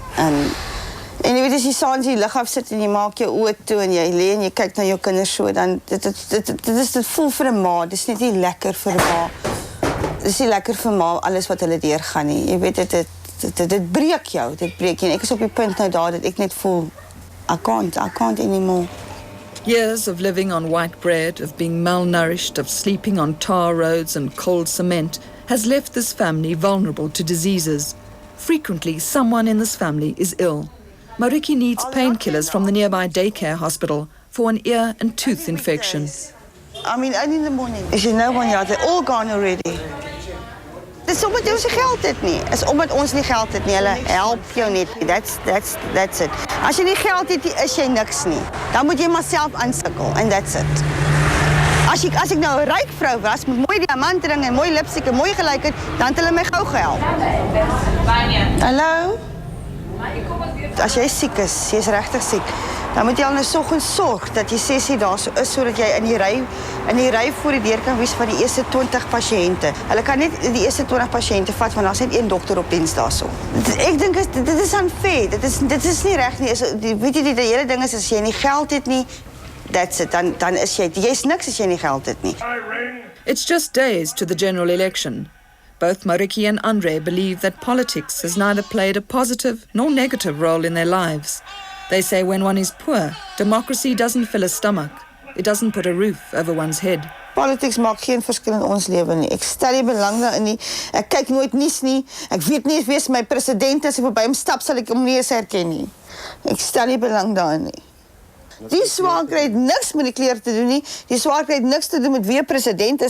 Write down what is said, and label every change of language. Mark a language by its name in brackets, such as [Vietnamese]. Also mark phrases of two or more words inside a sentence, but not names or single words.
[Afrikaans] En jy weet as jy saans die lig af sit en jy maak jou oë toe en jy lê en jy kyk na jou kinders so, dan dit voel vir 'n ma, dis net nie lekker vir 'n ma. Dis nie lekker vir ma alles wat hulle deurgaan nie. Jy weet dit breek jou, dit breek jou. En ek is op die punt nou daar dat ek net voel [English] I can't anymore. Years of living on white bread, of being malnourished, of sleeping on tar roads and cold cement has left this family vulnerable to diseases. Frequently, someone in this family is ill. Mariki needs painkillers from the nearby daycare hospital for an ear and tooth infection. I mean, early in the morning. Is you know when they're all gone already. [Afrikaans] Dis omdat ons nie geld het nie. Is omdat ons nie geld het nie. Hulle help jou net. [English] That's it. [Afrikaans] As jy nie geld het, is jy niks nie. Dan moet jy maar self aansukkel [English] and that's it. [Afrikaans] As ek nou 'n ryk vrou was met mooi diamantring en mooi lipstik en mooi gelykheid, dan het hulle my gou gehelp. Hallo? As jy siek is, jy's regtig siek, dan moet jy al nou soggens sorg dat jy 6 uur daar so is sodat jy in die ry voor die deur kan wees van die eerste 20 pasiënte. Hulle kan net die eerste 20 pasiënte vat want daar's net een dokter op diens daarso. Ek dink dit is unfair. Dit is nie reg nie. Weet jy die hele ding is as jy nie geld het nie, [English] that's it. [Afrikaans] Dan is jy's niks as jy nie geld het nie. [English] It's just days to the general election. Both Mariki and Andre believe that politics has neither played a positive nor negative role in their lives. They say when one is poor, democracy doesn't fill a stomach. It doesn't put a roof over one's head. [Afrikaans] Politics maak geen verskil in ons lewe nie. Ek stel nie belang daarin nie. Ek kyk nooit nuus nie. Ek weet nie wie my president is. As ek verby hom stap, sal ek hom nie eens herken nie. Ek stel nie belang daarin nie. Die swaker het niks met die kleur te doen nie. Die swaker het niks te doen met wie president is.